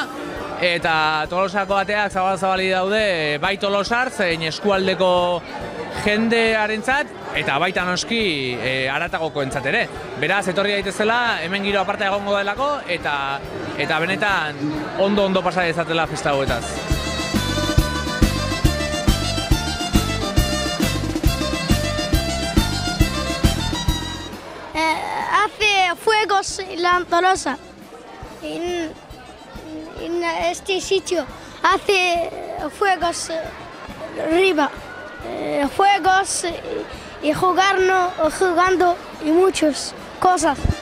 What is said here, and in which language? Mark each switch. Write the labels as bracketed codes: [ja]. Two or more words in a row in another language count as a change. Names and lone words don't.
[eu] Eta Tolosako ateak zabal-zabali daude, bai Tolosar, zein eskualdeko jendearentzat, eta baita noski haratagokoentzat ere. Beraz, etorri daitezela, hemen giro aparta egongo delako, eta benetan ondo pasa dezatela festa hauetaz. [es] Hace fuegos en la Tolosa, en este sitio, hace fuegos arriba, juegos y jugando y muchas cosas.